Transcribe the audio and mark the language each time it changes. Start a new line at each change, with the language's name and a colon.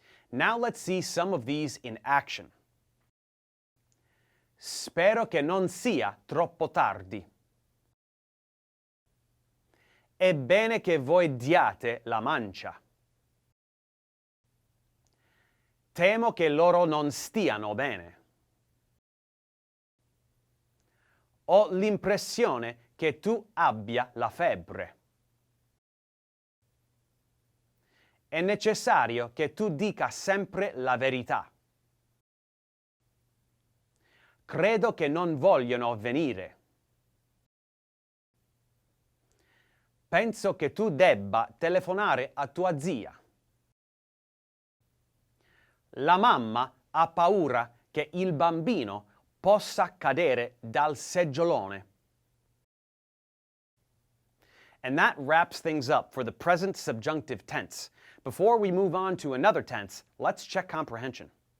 English: Now let's see some of these in action.
Italian: Spero che non sia troppo tardi. È bene che voi diate la mancia. Temo che loro non stiano bene. Ho l'impressione che tu abbia la febbre. È necessario che tu dica sempre la verità. Credo che non vogliono venire. Penso che tu debba telefonare a tua zia. La mamma ha paura che il bambino possa cadere dal seggiolone.
English: And that wraps things up for the present subjunctive tense. Before we move on to another tense, let's check comprehension.